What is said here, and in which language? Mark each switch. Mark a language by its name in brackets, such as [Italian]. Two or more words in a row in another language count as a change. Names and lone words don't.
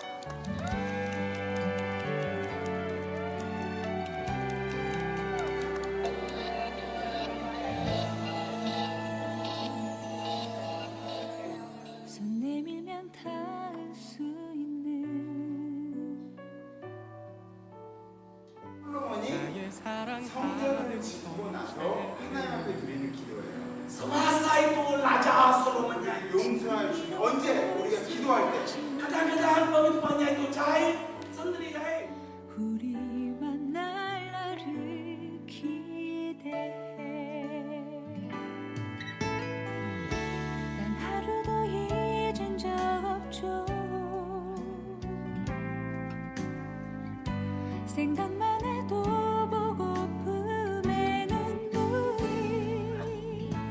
[Korean] 손 내밀면 닿을 수 있는 솔로몬이 성전을 짓고 나서 하나님 앞에 드리는 기도예요. [Indonesian] Semasa raja Solomon [Korean] 용서할 주님. 언제 우리가 기도할 때 [Indonesian] kadang-kadang pemimpinnya itu jahit sendiri jahit. [Korean] 우리 만날 날을 기대해. 단 하루도 잊은 적 없죠. 생각만 해도 보고픔에 눈물이.